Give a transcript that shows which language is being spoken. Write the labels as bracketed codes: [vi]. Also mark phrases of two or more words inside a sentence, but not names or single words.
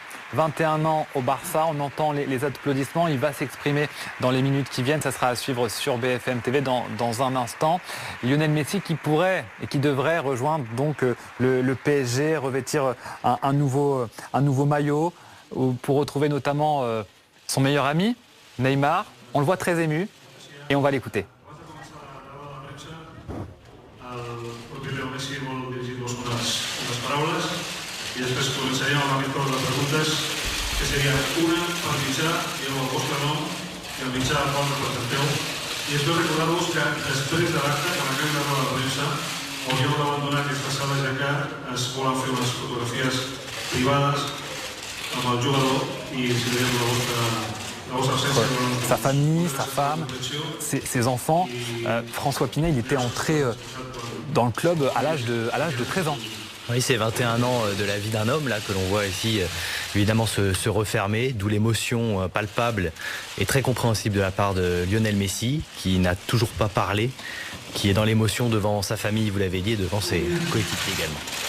[fr] 21 ans au Barça, on entend les applaudissements, il va s'exprimer dans les minutes qui viennent, ça sera à suivre sur BFM TV dans un instant. Lionel Messi qui pourrait et qui devrait rejoindre donc le PSG, revêtir un nouveau maillot pour retrouver notamment son meilleur ami, Neymar. On le voit très ému et on va l'écouter. [ca] I després començaríem amb aquest torn de preguntes, que serien una per mitjà, digueu el vostre nom, i el mitjà al qual representeu. I després recordar-vos que després de l'acte, que l'acabem de roda de premsa, hauríeu d'abandonar aquesta sala ja que es volen fer unes fotografies privades amb el jugador i si veiem la vostra absència. [fr] Sa famille, sa femme, ses enfants. François Pinet, il était entré dans le club à l'âge de 13 ans. Oui, c'est 21 ans de la vie d'un homme là que l'on voit ici évidemment se refermer, d'où l'émotion palpable et très compréhensible de la part de Lionel Messi, qui n'a toujours pas parlé, qui est dans l'émotion devant sa famille, vous l'avez dit, et devant ses coéquipiers également.